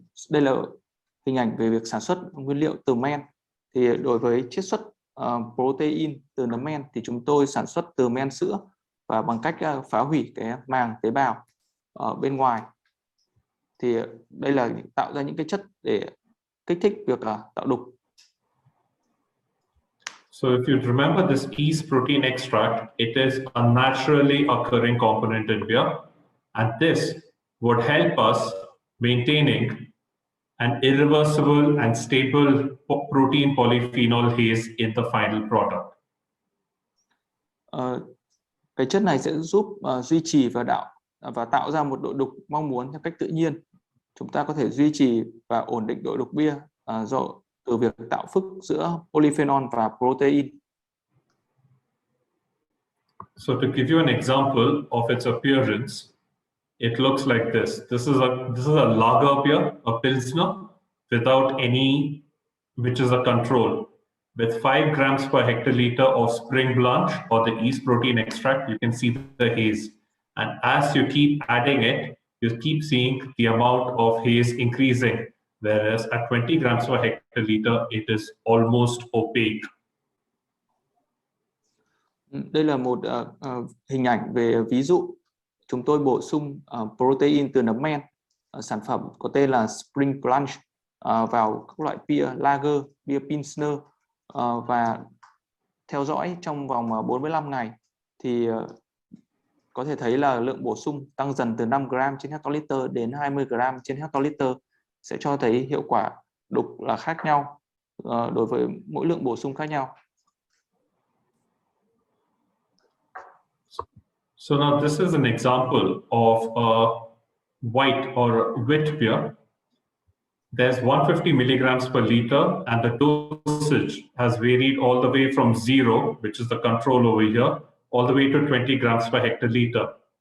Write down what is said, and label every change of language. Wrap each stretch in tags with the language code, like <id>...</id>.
<vi>Đây là hình ảnh về việc sản xuất nguyên liệu từ men. Thì đối với chiết xuất protein từ nấm men thì chúng tôi sản xuất từ men sữa và bằng cách phá hủy cái màng tế bào ở bên ngoài. Thì đây là tạo ra những cái chất để kích thích việc tạo đục.</vi> <en>So if you remember this yeast protein extract, it is a naturally occurring component in beer, and this would help us maintaining an irreversible and stable protein polyphenol haze in the final product.</en> <vi>Cái chất này sẽ giúp duy trì và tạo ra một độ đục mong muốn theo cách tự nhiên. Chúng ta có thể duy trì và ổn định độ đục bia từ việc tạo phức giữa polyphenol và protein.</vi> <en>So to give you an example of its appearance, it looks like this. This is a lager beer, a pilsner, without any, which is a control. With 5 grams per hectoliter of spring blanch or the yeast protein extract, you can see the haze. And as you keep adding it, you keep seeing the amount of haze increasing. Whereas at 20 grams per hectoliter, it is almost opaque.</en> <vi>Đây là một hình ảnh về ví dụ. Chúng tôi bổ sung protein từ nấm men. Sản phẩm có tên là Spring Blanch vào các loại beer lager, beer pilsner và theo dõi trong vòng 45 ngày thì có thể thấy là lượng bổ sung tăng dần từ 5 gram trên hectoliter đến 20 gram trên hectoliter, sẽ cho thấy hiệu quả đục là khác nhau đối với mỗi lượng bổ sung khác nhau.</vi> <en>So now this is an example of a white or wit beer. There's 150 milligrams per liter, and the dosage has varied all the way from 0, which is the control over here, all the way to 20 grams per hectoliter.</en>